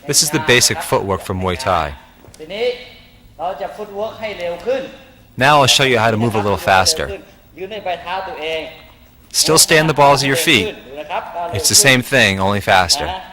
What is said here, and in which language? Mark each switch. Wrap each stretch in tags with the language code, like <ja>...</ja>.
<en>This is the basic footwork from Muay Thai.</en> <th>ทีนี้เราจะฟุตเวิร์กให้เร็วขึ้น</th> <en>Now I'll show you how to move a little faster.</en> <th>ยืนในปลายเท้าตัวเอง</th> <en>Still stay on the balls of your feet. It's the same thing, only faster.</en>